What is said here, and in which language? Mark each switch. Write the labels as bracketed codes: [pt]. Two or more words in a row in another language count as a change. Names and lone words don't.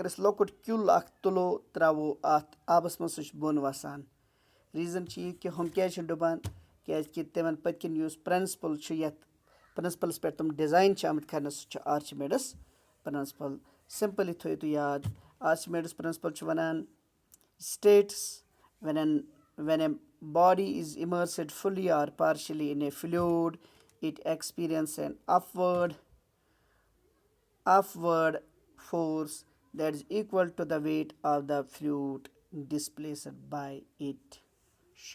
[ks] أسۍ لۄکُٹ کیُل اَکھ تُلو ترٛاوو اَتھ آبَس منٛز سُہ چھِ بۄن وَسان ریٖزَن چھِ یہِ کہِ ہُم کیٛازِ چھِ ڈُبان کیٛازِکہِ تِمَن پٔتۍ کِنۍ یُس پرٛنسپل چھُ یَتھ پرٛنسپلَس پٮ۪ٹھ تِم ڈِزاین چھِ آمٕتۍ کَرنہٕ سُہ چھُ آرچِمیڈٕس پرٛنسپل سِمپٕلی تھٲیِو تُہۍ یاد آرچِمیڈٕس پرٛنسپل چھُ وَنان [en] states when a body is immersed fully or partially in a fluid it experiences an upward force that is equal to the weight of the fluid displaced by it.